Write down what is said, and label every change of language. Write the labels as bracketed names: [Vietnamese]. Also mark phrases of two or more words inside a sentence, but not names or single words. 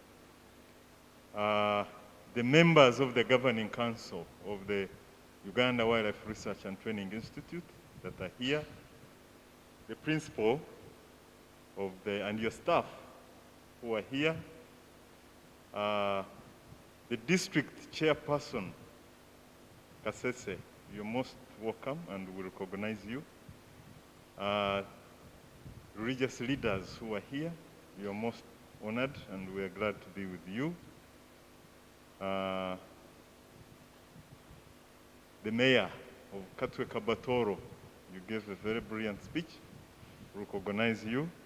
[English] the members of the Governing Council of the Uganda Wildlife Research and Training Institute that are here, the principal of and your staff who are here, the district chairperson, Kasese, you're most welcome and we recognize you. Religious leaders who are here, you're most honored and we are glad to be with you. The mayor of Katwe Kabatoro, you gave a very brilliant speech, recognize you.